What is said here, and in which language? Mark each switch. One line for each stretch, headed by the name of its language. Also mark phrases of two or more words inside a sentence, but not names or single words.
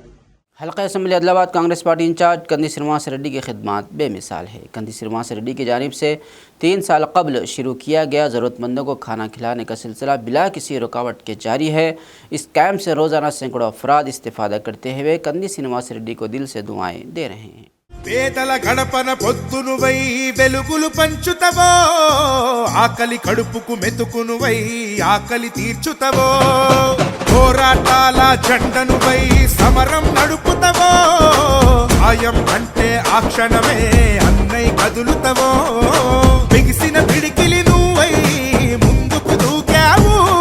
Urdu: حلقہ اسمبلی عادل آباد کانگریس پارٹی انچارج کندی سرماس ریڈی کی خدمات بے مثال ہے۔ کندی سرماس ریڈی کی جانب سے 3 سال قبل شروع کیا گیا ضرورت مندوں کو کھانا کھلانے کا سلسلہ بلا کسی رکاوٹ کے جاری ہے۔ اس کیمپ سے روزانہ سینکڑوں افراد استفادہ کرتے ہوئے کندی سرماس ریڈی کو دل سے دعائیں دے رہے ہیں۔
Telugu: పేదల గడపన పొద్దునువై వెలుగులు పంచుతవో, ఆకలి కడుపుకు మెతుకునువై ఆకలి తీర్చుతవో, పోరాటాల జెండనువై సమరం నడుపుతవో, సాయం అంటే ఆ క్షణమే అన్నై కదులుతవో, బిగిసిన పిడికిలి నువ్వై ముందుకు దూకావు,